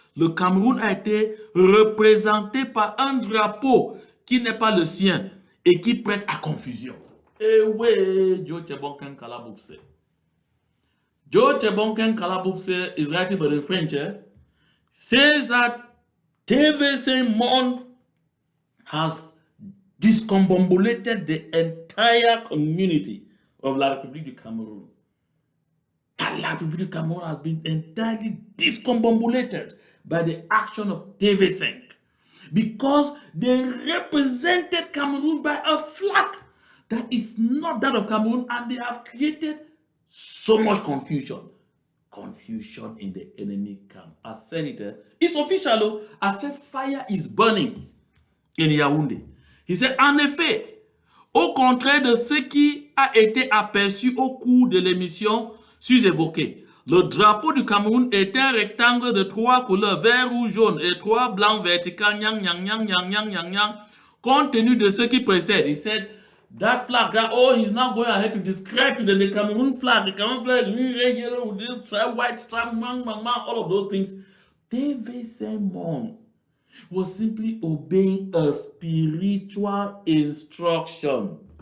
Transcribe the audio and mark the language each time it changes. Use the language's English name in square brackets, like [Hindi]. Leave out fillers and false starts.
[French] Le Cameroun a été représenté par un drapeau qui n'est pas le sien et qui prête à confusion. Eh oui, Joe Tebonken Kalabopse. [English] Joe Tebonken Kalabopse is writing by the French, says that TV5 Monde has discombobulated the entire community of La République du Cameroun. And La République du Cameroun has been entirely discombobulated by the action of TV5 because they represented Cameroon by a flag that is not that of Cameroon, and they have created so much confusion. Confusion in the enemy camp. I said it. It's official. I said fire is burning in Yaounde. He said, [French] en effet, au contraire de ce qui a été aperçu au cours de l'émission sus-évoquée, le drapeau du Cameroun est un rectangle de 3 couleurs, vert, rouge, jaune, et 3 blancs verticales, nyang, nyang, nyang, nyang, nyang, nyang, nyang, compte tenu de ce qui précède. [English] He said, that flag, he's now going ahead to describe to them the Cameroon flag. The Cameroon flag, red, yellow, with this stripe, white stripe, mang, mang, mang, all of those things. TV5 Monde was simply obeying a spiritual instruction.